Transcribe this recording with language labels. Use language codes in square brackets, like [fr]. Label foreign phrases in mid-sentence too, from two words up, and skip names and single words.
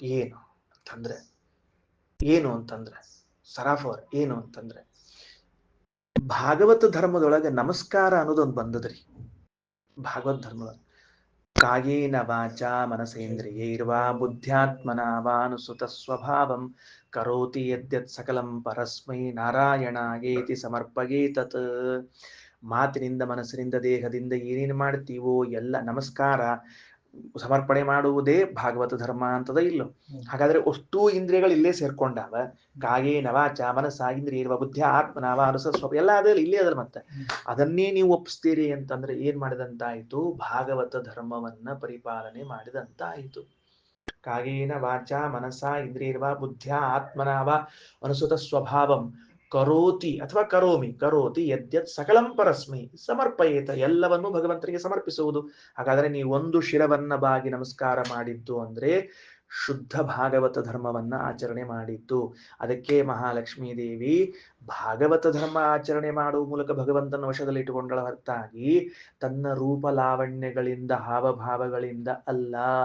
[kn] ಏನು ಅಂತಂದ್ರೆ ಸರಾಫರ್ ಏನು ಅಂತಂದ್ರೆ, ಭಾಗವತ ಧರ್ಮದೊಳಗೆ ನಮಸ್ಕಾರ ಅನ್ನೋದೊಂದು ಬಂದದ್ರಿ. ಭಾಗವತ್ ಧರ್ಮದೊಳಗೆ [sa] ಕಾಯೇನ ವಾಚಾ ಮನಸೇಂದ್ರಿಯೈರ್ವಾ ಬುದ್ಧ್ಯಾತ್ಮನಾ ವಾನುಸುತ ಸ್ವಭಾವಂ ಕರೋತಿ ಯದ್ಯತ್ ಸಕಲಂ ಪರಸ್ಮೈ ನಾರಾಯಣಾಯೇತಿ ಸಮರ್ಪಯೇತತ್. [kn] ಮಾತಿನಿಂದ, ಮನಸ್ಸಿನಿಂದ, ದೇಹದಿಂದ ಏನೇನು ಮಾಡ್ತೀವೋ ಎಲ್ಲ ನಮಸ್ಕಾರ ಸಮರ್ಪಣೆ ಮಾಡುವುದೇ ಭಾಗವತ ಧರ್ಮ ಅಂತದ ಇಲ್ಲೋ? ಹಾಗಾದ್ರೆ ಅಷ್ಟೂ ಇಂದ್ರಿಯಗಳು ಇಲ್ಲೇ ಸೇರ್ಕೊಂಡಾವ. [sa] ಕಾಯೇನ ವಾಚಾ ಮನಸ್ಸಾ ಇಂದ್ರಿಯೈರ್ವಾ ಬುದ್ಧ್ಯ ಆತ್ಮನಾ ವಾನುಸುತ ಸ್ವಭಾವಂ [kn] ಎಲ್ಲ ಅದಲ್ಲಿ ಇಲ್ಲೇ ಅದಲ್ಲ. ಮತ್ತೆ ಅದನ್ನೇ ನೀವು ಒಪ್ಪಿಸ್ತೀರಿ ಅಂತಂದ್ರೆ ಏನ್ ಮಾಡಿದಂತಾಯ್ತು? ಭಾಗವತ ಧರ್ಮವನ್ನ ಪರಿಪಾಲನೆ ಮಾಡಿದಂತಾಯ್ತು. [sa] ಕಾಯೇನ ವಾಚಾ ಮನಸಾ ಇಂದ್ರಿಯೈರ್ವಾ ಬುದ್ಧ್ಯ ಆತ್ಮನಾ ವಾ ಅನುಸುತ ಸ್ವಭಾವಂ ಕರೋತಿ ಅಥವಾ ಕರೋತಿ ಯದ್ಯತ್ ಸಕಲಂ ಪರಸ್ಮೈ ಸಮರ್ಪಯೇತ, [kn] ಎಲ್ಲವನ್ನೂ ಭಗವಂತನಿಗೆ ಸಮರ್ಪಿಸುವುದು. ಹಾಗಾದ್ರೆ ನೀವು ಒಂದು ಶಿರವನ್ನ ಬಾಗಿ ನಮಸ್ಕಾರ ಮಾಡಿದ್ದು ಅಂದ್ರೆ ಶುದ್ಧ ಭಾಗವತ ಧರ್ಮವನ್ನ ಆಚರಣೆ ಮಾಡಿದ್ದು. ಅದಕ್ಕೆ ಮಹಾಲಕ್ಷ್ಮೀ ದೇವಿ ಭಾಗವತ ಧರ್ಮ ಆಚರಣೆ ಮಾಡುವ ಮೂಲಕ ಭಗವಂತನ ವಶದಲ್ಲಿ ಇಟ್ಟುಕೊಂಡಳ ಹೊರತಾಗಿ ತನ್ನ ರೂಪ ಲಾವಣ್ಯಗಳಿಂದ, ಹಾವಭಾವಗಳಿಂದ ಅಲ್ಲ.